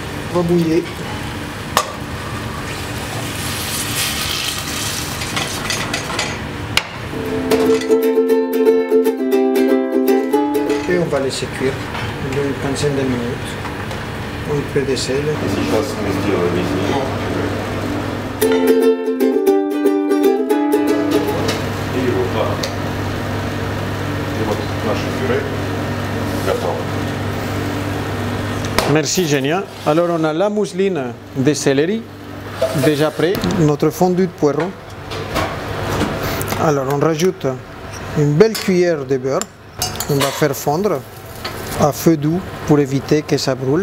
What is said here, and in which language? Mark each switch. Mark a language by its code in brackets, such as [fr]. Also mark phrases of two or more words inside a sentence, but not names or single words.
[fr] va bouillir. Et on va laisser cuire une quinzaine de minutes. Un peu de sel. [ru] Сейчас мы сделаем из него. И вот так. И вот наше пюре готово. [fr] Merci Genia. Alors on a la mousseline de céleri déjà prêt. Notre fondu de poireau. Alors on rajoute une belle cuillère de beurre. On va faire fondre à feu doux pour éviter que ça brûle.